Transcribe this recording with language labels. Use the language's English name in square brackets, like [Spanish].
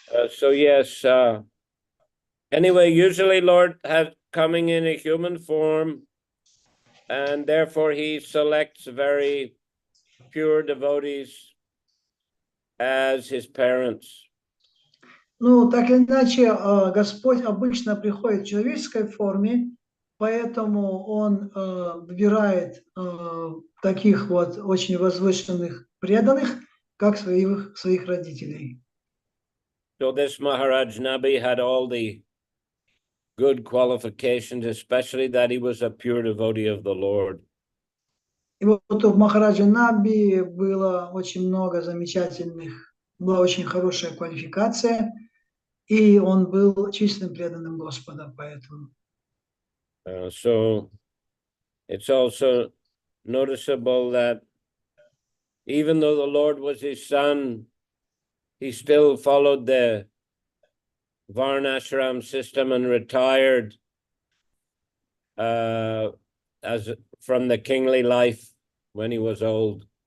[English] So yes, anyway, usually Lord has coming in a human form, and therefore he selects very pure devotees as his parents. [Russian] Ну, так или иначе, Господь обычно приходит в человеческой форме, поэтому Он выбирает таких вот очень возвышенных преданных, как своих родителей. [English] So this Maharaj Nabi had all the good qualifications, especially that he was a pure devotee of the Lord. [Russian] И вот у Махараджа Наби было очень много замечательных, была очень хорошая квалификация, и он был чистым преданным Господа, поэтому. [English] So it's also noticeable that even though the Lord was his son, he still followed the Varnashram system and retired as from the kingly life when he was old.